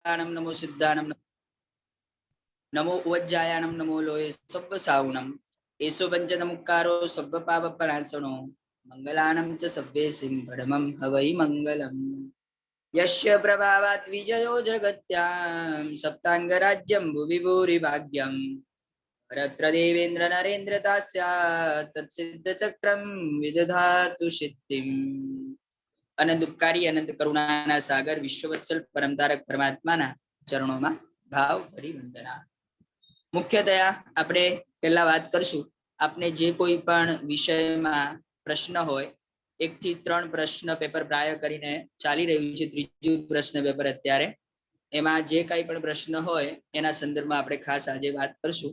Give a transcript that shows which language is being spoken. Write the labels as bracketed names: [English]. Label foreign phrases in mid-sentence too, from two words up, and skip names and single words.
[Prakrit languages] सिद्धाणं नमो सिद्धाणं नमो उवज्जायाणं नमो लोये सव्वसावणं एषो पञ्चनमुक्कारो सव्वपापप्रणाशनो मङ्गलानं च सव्येसिं परमं हवै मङ्गलम् [Sanskrit] यस्य प्रभावात् विजयो जगत्यां सप्ताङ्गराज्यं भुवि भूरिभाग्यं परत्र देवेन्द्र नरेन्द्र दास्यात् तत्सिद्धचक्रं विदधातु सिद्धिम्। [Gujarati] અનંત ઉપકારી અનંત કરુણાના સાગર વિશ્વવત્સલ પરમ તારક પરમાત્માના [Hindi] चरणों में भाव भरी वंदना। [Gujarati] मुख्यतया આપણે પહેલા વાત કરશું, આપને જે કોઈ પણ વિષયમાં પ્રશ્ન હોય, 1 થી 3 પ્રશ્ન પેપર પ્રાય કરીને ચાલી રહ્યું છે, ત્રીજું પ્રશ્ન પેપર અત્યારે, એમાં જે કાંઈ પણ પ્રશ્ન હોય એના સંદર્ભમાં આપણે ખાસ આજે વાત કરશું.